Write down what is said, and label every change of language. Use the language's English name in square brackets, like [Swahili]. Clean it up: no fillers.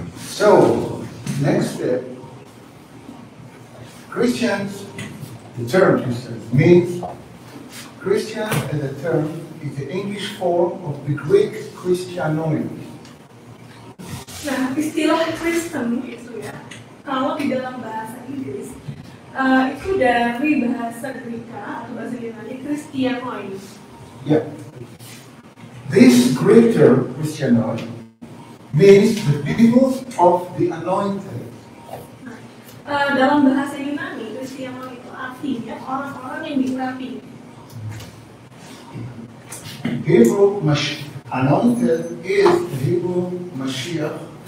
[English] So, next step, Christians, the term Christians means Christian as a term is the English form of the Greek Christianoid. [Indonesian] Nah, istilah Kristen itu ya, kalau di dalam bahasa Inggris itu dari bahasa Gereja atau bahasa Yunani Christianoid. Yeah. [English] This Greek term, Christianoid, means the people of the anointed. [Indonesian] Dalam bahasa Yunani, Christianoid itu artinya orang-orang yang diurapi. [English] Hebrew anointed is the Hebrew Mashiach.